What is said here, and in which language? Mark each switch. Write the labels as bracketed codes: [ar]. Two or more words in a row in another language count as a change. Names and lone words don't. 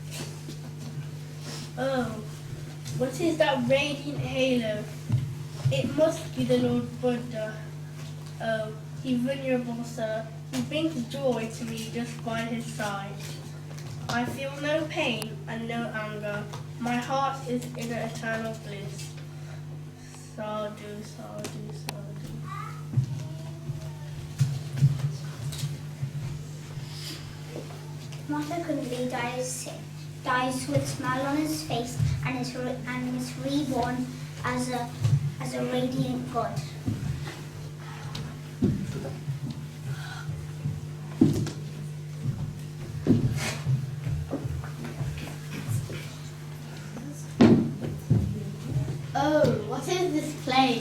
[en] Oh, what is that radiant halo? It must be the Lord Buddha. Oh, he venerable sir, he brings joy to me just by his side. I feel no pain and no anger. My heart is in eternal bliss. [pi] Sadhu, sadhu, sadhu. [en] Mata Kundali dies with a smile on his face and is reborn as a radiant god. Oh, what is this place?